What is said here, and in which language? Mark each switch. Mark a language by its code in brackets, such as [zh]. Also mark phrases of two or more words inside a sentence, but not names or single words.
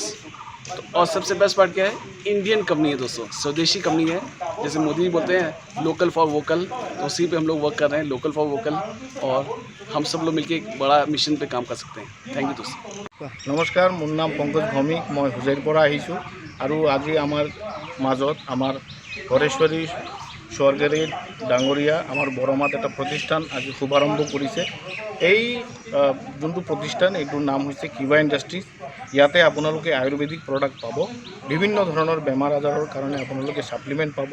[hi] तो और सबसे [en] best part [hi] क्या है, [en] Indian company [hi] है दोस्तों, स्वदेशी कंपनी है। जैसे मोदी जी बोलते हैं [en] local for vocal, [hi] तो उसी पे हम लोग वर्क कर रहे हैं, [en] local for vocal. [hi] और हम सब लोग मिलकर एक बड़ा मिशन पे काम कर सकते हैं। [en] thank you [hi] दोस्तों। [as] নমস্কাৰ, মোৰ নাম পংকজ ভৌমিক, মই হুজাইৰ পৰা আহিছোঁ। আৰু আজি আমাৰ মাজত আমাৰ হৰেশ্বৰী স্বৰ্গেৰী ডাঙৰীয়া আমাৰ বৰমাত এটা প্ৰতিষ্ঠান আজি শুভাৰম্ভ কৰিছে। এই যোনটো প্ৰতিষ্ঠান, এইটোৰ নাম হৈছে কিবা ইণ্ডাষ্ট্ৰিজ। ইয়াতে আপোনালোকে [en] ayurvedic product [as] পাব, বিভিন্ন ধৰণৰ বেমাৰ আজাৰৰ কাৰণে আপোনালোকে ছাপ্লিমেণ্ট পাব।